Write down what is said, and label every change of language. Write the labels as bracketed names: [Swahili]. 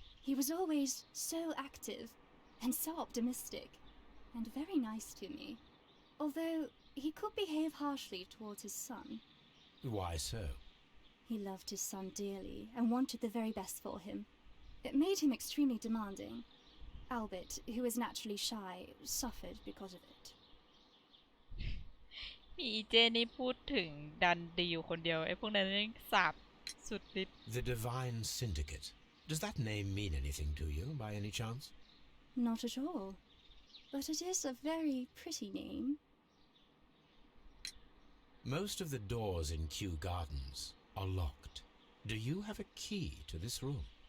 [English] He was always so active and so optimistic and very nice to me. Although he could behave harshly towards his son. Why so? He loved his son dearly and wanted the very best for him. It made him extremely demanding. Albert, who is naturally shy, suffered because of it. [Thai] มีอีเจนี่พูดถึงดันดีอยู่คนเดียวไอ้พวกนั้นนี่สาบสุดฤทธิ์ [English] The Divine Syndicate. Does that name mean anything to you, by any chance? Not at all. But it is a very pretty name. Most of the doors in Kew Gardens are locked. Do you have a key to this room?